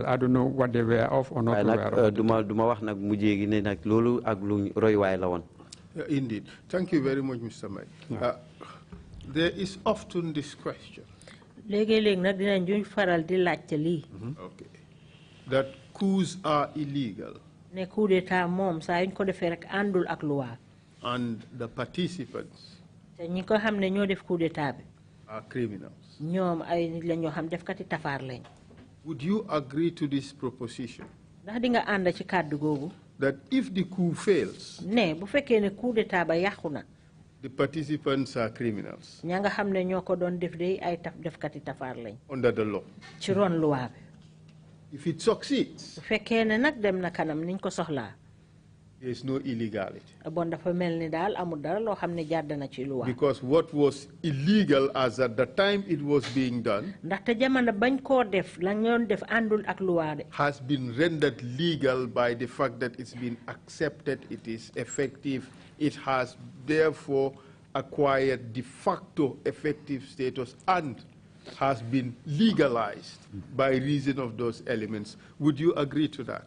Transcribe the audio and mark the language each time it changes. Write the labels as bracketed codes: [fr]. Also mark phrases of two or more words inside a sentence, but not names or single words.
[en] I don't know what they were of or not aware of. Indeed. Thank you very much, Mr. Mike. There is often this question. Okay. that coups are illegal. [wo] Ne coup d'état mom sa yuñ ko defé rek andul ak loi. [en] And the participants [wo] Te ñi ko xamné ñoo def coup d'état bi. [en] are criminals. [wo] Ñoom ay nit la ñoo xam def kati tafar lañ. [en] Would you agree to this proposition? [wo] Ndax di nga ànd ci kàddu googu. [en] That if the coup fails, [wo] ne bu fekkee ne coup d'état ba yàqu na. [en] the participants are criminals. [wo] ña nga xam ne ñoo ko doon def de ay defkati tafar lañ. [en] Under the law. [wo] ci ron loi bi. [en] If it succeeds, [wo] bu fekkee ne nag dem na kanam niñ ko soxlaa. [en] there is no illegality. [wo] Bon dafa mel ni daal amul dara loo xam ne jàdd na ci loi. [en] Because what was illegal as at the time it was being done [wo] ndaxte jamono bañ koo def la ñoon def àndul ak loi de. [en] has been rendered legal by the fact that it's been accepted, it is effective, it has therefore acquired [la] de facto [en] effective status and has been legalized by reason of those elements. Would you agree to that?